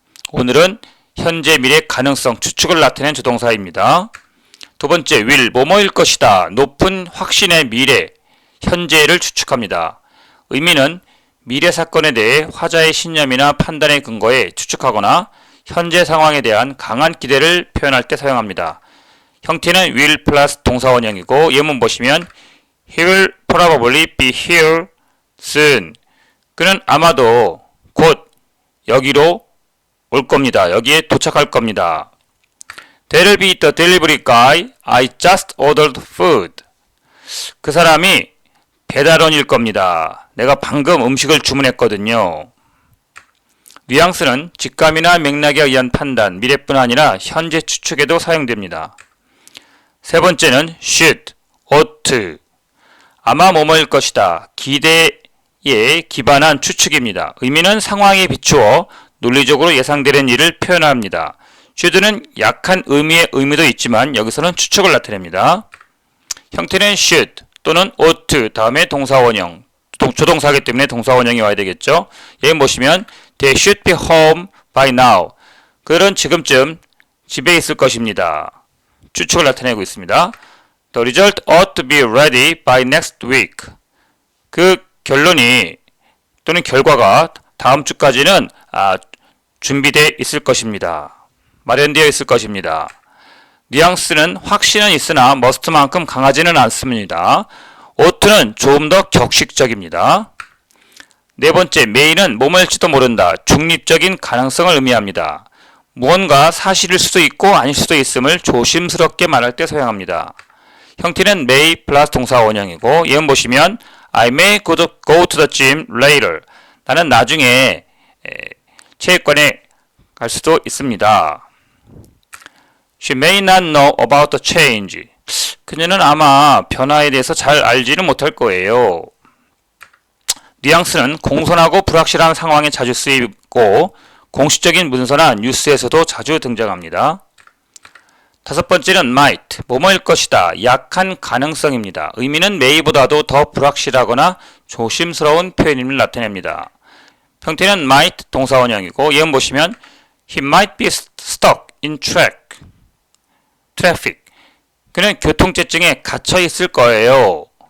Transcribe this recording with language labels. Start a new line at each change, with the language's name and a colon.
Korean: 오늘은 현재, 미래 가능성, 추측을 나타낸 조동사입니다. 두 번째, will, 뭐뭐일 것이다. 높은 확신의 미래, 현재를 추측합니다. 의미는 미래 사건에 대해 화자의 신념이나 판단의 근거에 추측하거나 현재 상황에 대한 강한 기대를 표현할 때 사용합니다. 형태는 will 플러스 동사 원형이고 예문 보시면
English: He will probably be here soon.
Korean: 그는 아마도 곧 여기로 올 겁니다. 여기에 도착할 겁니다.
English: That'll be the delivery guy. I just ordered food.
Korean: 그 사람이 배달원일 겁니다. 내가 방금 음식을 주문했거든요. 뉘앙스는 직감이나 맥락에 의한 판단, 미래뿐 아니라 현재 추측에도 사용됩니다. 세 번째는 should, ought. 아마 뭐뭐일 것이다. 기대에 기반한 추측입니다. 의미는 상황에 비추어 논리적으로 예상되는 일을 표현합니다. should는 약한 의미의 의미도 있지만 여기서는 추측을 나타냅니다. 형태는 should 또는 ought 다음에 동사 원형, 조동사이기 때문에 동사 원형이 와야 되겠죠. 예문 보시면
English: They should be home by now.
Korean: 그들은 지금쯤 집에 있을 것입니다. 추측을 나타내고 있습니다.
English: The result ought to be ready by next week.
Korean: 그 결론이 또는 결과가 다음 주까지는 준비되어 있을 것입니다. 마련되어 있을 것입니다. 뉘앙스는 확신은 있으나 must만큼 강하지는 않습니다. ought는 조금 더 격식적입니다. 네 번째, may는 뭐뭐일지도 모른다. 중립적인 가능성을 의미합니다. 무언가 사실일 수도 있고 아닐 수도 있음을 조심스럽게 말할 때 사용합니다. 형태는 may 플러스 동사 원형이고 예문 보시면
English: I may go to the gym later.
Korean: 나는 나중에 체육관에 갈 수도 있습니다.
English: She may not know about the change.
Korean: 그녀는 아마 변화에 대해서 잘 알지는 못할 거예요. 뉘앙스는 공손하고 불확실한 상황에 자주 쓰이고 공식적인 문서나 뉴스에서도 자주 등장합니다. 다섯 번째는 might, 뭐뭐일 것이다. 약한 가능성입니다. 의미는 may보다도 더 불확실하거나 조심스러운 표현임을 나타냅니다. 형태는 might 동사 원형이고 예문 보시면
English: He might be stuck in traffic.
Korean: 그는 교통체증에 갇혀 있을 거예요.